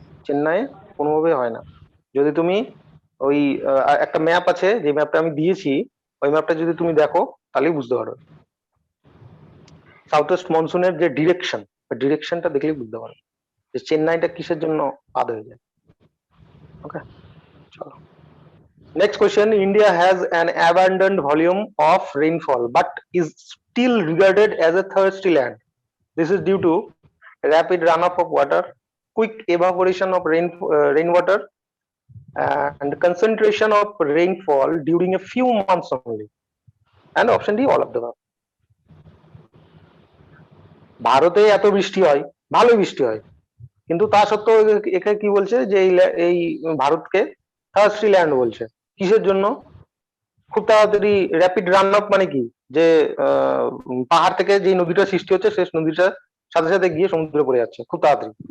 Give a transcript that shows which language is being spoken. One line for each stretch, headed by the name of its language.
Bangla: চেন্নাই কোনোভাবে হয় না। যদি তুমি ওই একটা ম্যাপ আছে, যে ম্যাপটা আমি দিয়েছি, ওই ম্যাপটা যদি তুমি দেখো তাহলেই বুঝতে পারবে সাউথ ওয়েস্ট মনসুনের যে ডিরেকশন, ওই ডিরেকশনটা দেখলেই বুঝতে পারবে যে চেন্নাইটা কিসের জন্য বাদ হয়ে যায়। ওকে, চলো
English: next question. India has an abundant volume of rainfall but is still regarded as a thirsty land. This is due to rapid runoff of water, quick evaporation of rainwater, and concentration of rainfall during a few months only. And option D, all of the above.
Bangla: ভারতে এত বৃষ্টি হয়, ভালো বৃষ্টি হয়, কিন্তু তা সত্ত্বেও এখানে কি বলছে যে এই ভারতকে থার্স্টি ল্যান্ড বলছে। কিসের জন্য? খুব তাড়াতাড়ি র্যাপিড রান আপ মানে কি, যে পাহাড় থেকে যে নদীটা সৃষ্টি হচ্ছে সেই নদীটা সাথে সাথে গিয়ে সমুদ্রে পড়ে যাচ্ছে খুব তাড়াতাড়ি।